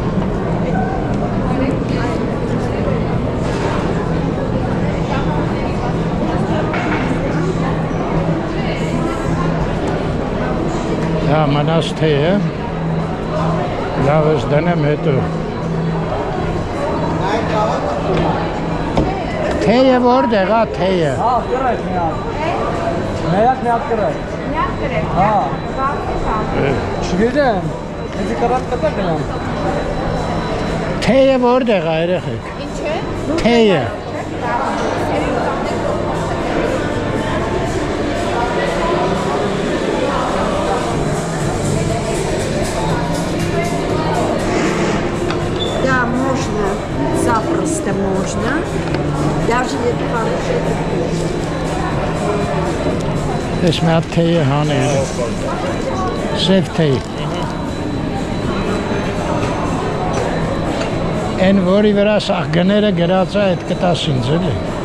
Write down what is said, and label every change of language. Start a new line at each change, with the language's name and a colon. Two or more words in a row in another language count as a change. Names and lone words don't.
Armenian: Հա, մնաց թեյը։ Լավ ես դնեմ հետո։ Թեյը որտեղ է թեյը։ Հա, կրեք մի հատ։ Մեկ կրեք։ Հա։ Չգիտեմ։ Ինձ կրակ կտա գնամ։ Թեյը որտեղ է երեխեք։ Ինչ է։ Թեյը։
Russian: Да, можно, запросто можно. Даже если хороший.
Armenian: Ես մի հատ թեյը հանել։ Սև թեյ։ Են որի վրա սաղ գները գրած է այդ կտաս ինձ էլի։